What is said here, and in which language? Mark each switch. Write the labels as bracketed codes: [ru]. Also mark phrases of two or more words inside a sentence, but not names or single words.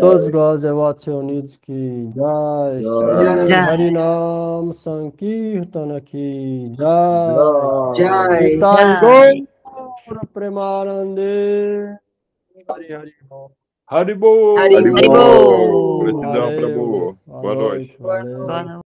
[hi] 10 Glórias Watchonides की जय, श्री जय। हरिनाम संकीर्तन की जय, जय। निताई जय। गौर प्रेमानंदे, हरि हरि बोल। हरि बोल। हरि Haribol! बोल। [pt] Gratidão, Valeu, Prabhu. boa Boa noite. noite, valeu. Boa noite.